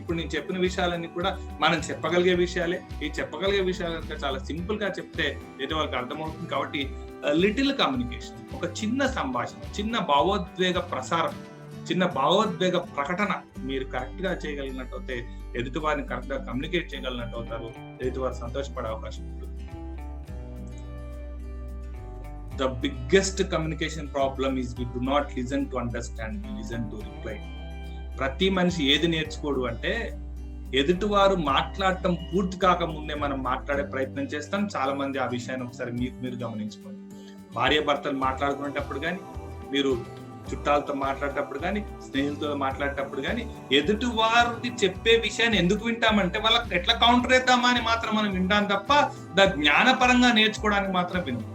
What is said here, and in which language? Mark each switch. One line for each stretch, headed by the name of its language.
Telugu: ఇప్పుడు నేను చెప్పిన విషయాలన్నీ కూడా మనం చెప్పగలిగే విషయాలే. ఈ చెప్పగలిగే విషయాలు చాలా సింపుల్ గా చెప్తే ఎదుటి వాళ్ళకి అర్థమవుతుంది. కాబట్టి లిటిల్ కమ్యూనికేషన్, ఒక చిన్న సంభాషణ, చిన్న భావోద్వేగ ప్రసారం, చిన్న భావోద్వేగ ప్రకటన మీరు కరెక్ట్ గా చేయగలిగినట్టయితే ఎదుటి వారిని కరెక్ట్ గా కమ్యూనికేట్ చేయగలిగినట్టు అవుతారు. ఎదుటి వారు సంతోషపడే అవకాశం ఉంటుంది.
English: The biggest communication problem is we do not listen to understand, we listen to reply.
Telugu: ప్రతి మనిషి ఏది నేర్చుకోడు అంటే ఎదుటివారు మాట్లాడటం పూర్తి కాకముందే మనం మాట్లాడే ప్రయత్నం చేస్తాం. చాలా మంది ఆ విషయాన్ని ఒకసారి మీరు గమనించుకోండి. భార్య భర్తలు మాట్లాడుకునేటప్పుడు కానీ, మీరు చుట్టాలతో మాట్లాడేటప్పుడు కానీ, స్నేహితులతో మాట్లాడేటప్పుడు కానీ, ఎదుటి వారికి చెప్పే విషయాన్ని ఎందుకు వింటామంటే వాళ్ళకి ఎట్లా కౌంటర్ వేద్దామా అని మాత్రం మనం వింటాం తప్ప జ్ఞానపరంగా నేర్చుకోవడానికి మాత్రం వినం.